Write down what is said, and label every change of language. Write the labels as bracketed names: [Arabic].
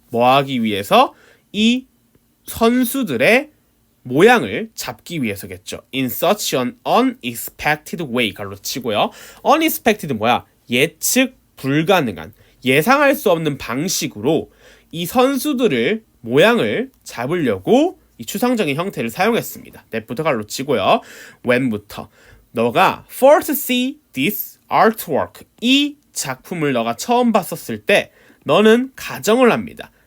[Korean] 뭐 하기 위해서? 이 선수들의 모양을 잡기 위해서겠죠. [English] In such an unexpected way 갈로치고요. [Korean] unexpected 뭐야? 예측 불가능한, 예상할 수 없는 방식으로 이 선수들을 모양을 잡으려고 이 추상적인 형태를 사용했습니다. that부터 갈로치고요. when부터 너가 first see this artwork 이 작품을 너가 처음 봤었을 때 너는 가정을 합니다.